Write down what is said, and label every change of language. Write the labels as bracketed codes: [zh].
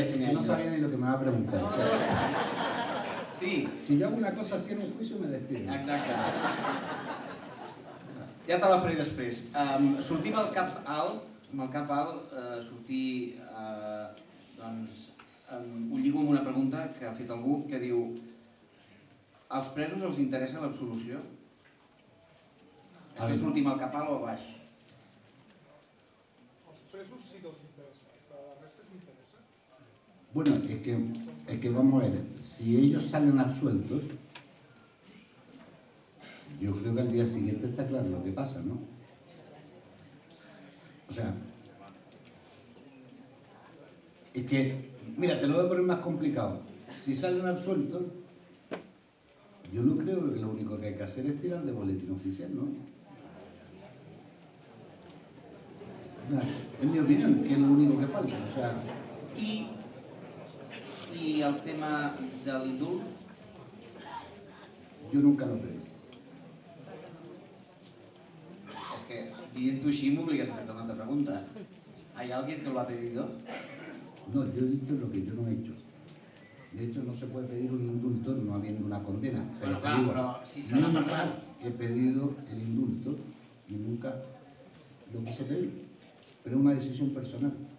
[es] Es que no sabía ni lo que me va a preguntar. O sea, sí. Si yo hago una cosa así en un juicio, me despido. [ca] Exacte. Ja te la faré després. Sortim al cap alt, amb el cap alt, sortir, doncs, ho lligo amb una pregunta que ha fet algú que diu: als presos els interessa l'absolució? Això sortim al cap alt o a baix? Els presos sí que els interessa, però la resta no interessa. [es] Bueno, es que vamos a ver, si ellos salen absueltos, yo creo que al día siguiente está claro lo que pasa, ¿no? O sea, es que, mira, te lo voy a poner más complicado. Si salen absueltos, yo no creo que lo único que hay que hacer es tirar de boletín oficial, ¿no? En mi opinión, que es lo único que falta, o sea... [ca] I el tema de l'indult? [es] Yo nunca lo pedí. [ca] És que, dient-ho així, m'obligues a fer-te una altra pregunta. [es] ¿Hay alguien que lo ha pedido? No, yo he dicho lo que yo no he hecho. De hecho, no se puede pedir un indulto no habiendo una condena. Pero Bueno, te digo, pero si se va a parlar... he pedido el indulto y nunca lo quise pedir. Pero es una decisión personal.